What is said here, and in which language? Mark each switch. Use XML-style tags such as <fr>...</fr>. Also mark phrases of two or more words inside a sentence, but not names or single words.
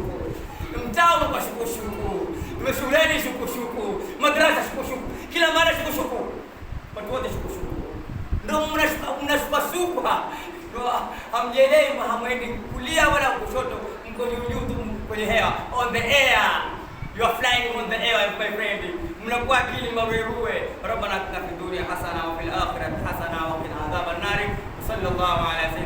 <sw>Mtao kwa shuku. Shuleni shuku. Madrasa shuku. Kila mara shuku. Watu wote shuku. Ndio mnashuka. Hamjelewi, hamwendi kulia wala kushoto, mko juu kwenye hewa,</sw> <en>on the air. You are flying on the air, my friend.</en> <sw>Mnakuwa akili maruerue.</sw> <ar>ربنا آتنا في الدنيا حسنة وفي الآخرة حسنة وقنا عذاب النار. Sallallahu</ar>